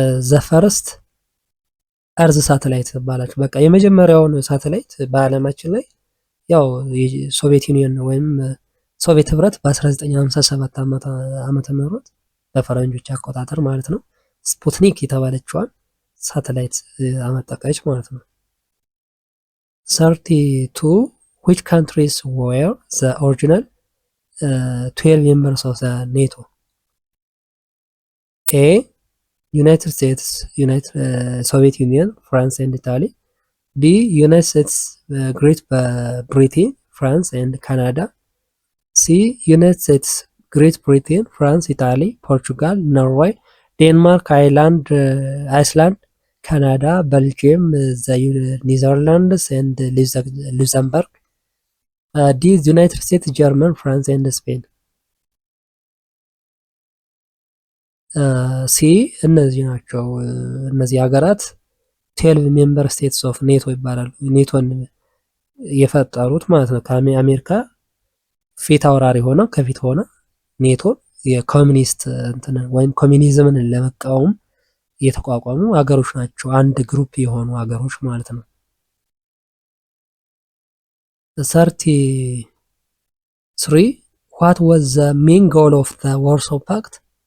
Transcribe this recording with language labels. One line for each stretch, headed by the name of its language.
Amharic: ዘፈርስት እርዝ ሳተላይት ትባላለች። በቃ የመጀመሪያውን ሳተላይት በአለማችን ላይ ያው የሶቪየት ዩኒየን ወይም ሶቪየት ህብረት በ1957 ዓመተ ምህረት በፈረንጆች አቆጣጠር ማለት ነው ስፑትኒክ የተባለችዋን ሳተላይት አመጠቀች ማለት ነው።
English: 32 which countries were the original 12 members of the NATO? A United States, Soviet Union, France and Italy. B United States, Great Britain, France and Canada. C United States, Great Britain, France, Italy, Portugal, Norway, Denmark, Iceland, Canada, Belgium, the Netherlands and Luxembourg. D United States, German, France and Spain.
Amharic: ሲ እነዚህ ናቸው። እነዚህ ሀገራት
English: 12 ሜምበር ስቴትስ ኦፍ ኔቶ
Amharic: ይባላሉ። ኔቶን የፈጠሩት ማለት ነው። ከአሜሪካ ፊት አውራሪ ሆነው ከፊት ሆነ ኔቶን የኮሚኒስት ወይም ኮሚኒዝምን ለመቃወም የተቋቋሙ ሀገሮች ናቸው። አንድ ግሩፕ የሆኑ ሀገሮች ማለት ነው።
English: 33 what was the main goal of the Warsaw Pact?